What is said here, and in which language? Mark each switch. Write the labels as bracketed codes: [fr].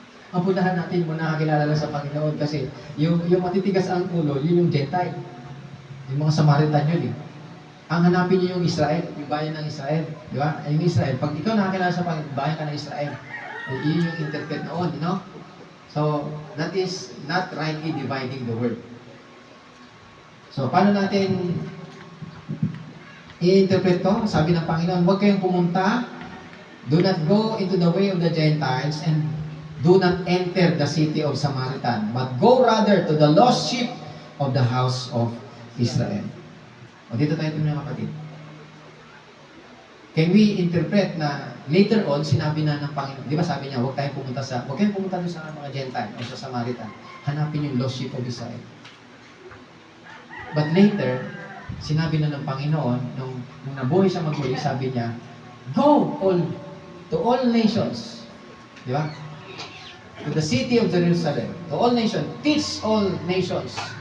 [tl] Ang punahan natin muna kakilala lang sa Panginoon kasi yung matitigas ang ulo, yun yung Gentile. Yung mga Samaritan yun eh. Ang hanapin niyo yung Israel, yung bayan ng Israel. Di ba? Yung Israel. Pag ikaw nakakilala sa Panginoon, bayan ka ng Israel. Yun yung interpret noon, [en] you know? So, that is not rightly dividing the word. [tl] So, paano natin i-interpret to? Sabi ng Panginoon, huwag kayong pumunta, [en] do not go into the way of the Gentiles, and do not enter the city of Samaritan, but go rather to the lost sheep of the house of Israel. [tl] O dito tayo mga kapatid. [en] Can we interpret [tl] na later on, sinabi na ng Panginoon, di ba sabi niya, huwag kayong pumunta doon sa mga Gentile o sa Samaritan. Hanapin yung [en] lost sheep of Israel. [tl] But later, sinabi na ng Panginoon, nung nabuhay siya magmuli, sabi niya, [en] go to all nations. [tl] Di ba? [en] To the city of Jerusalem, to all nations, teach all nations.